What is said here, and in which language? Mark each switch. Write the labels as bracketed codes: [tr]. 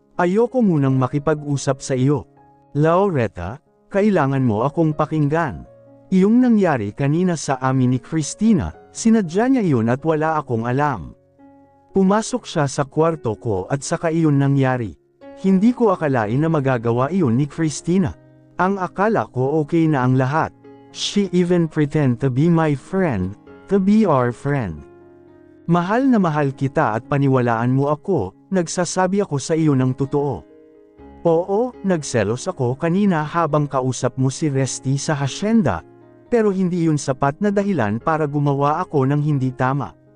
[tl] Ayoko munang makipag-usap sa iyo. Laureta, kailangan mo akong pakinggan. Iyong nangyari kanina sa amin ni Christina, sinadya niya iyon at wala akong alam. Pumasok siya sa kwarto ko at saka iyon nangyari. Hindi ko akalain na magagawa iyon ni Christina. Ang akala ko okay na ang lahat. [en] She even pretend to be my friend, to be our friend. [tl] Mahal na mahal kita at paniwalaan mo ako, nagsasabi ako sa iyo ng totoo. Oo, nagselos ako kanina habang kausap mo si Resty sa hasyenda, pero hindi yun sapat na dahilan para gumawa ako ng hindi tama.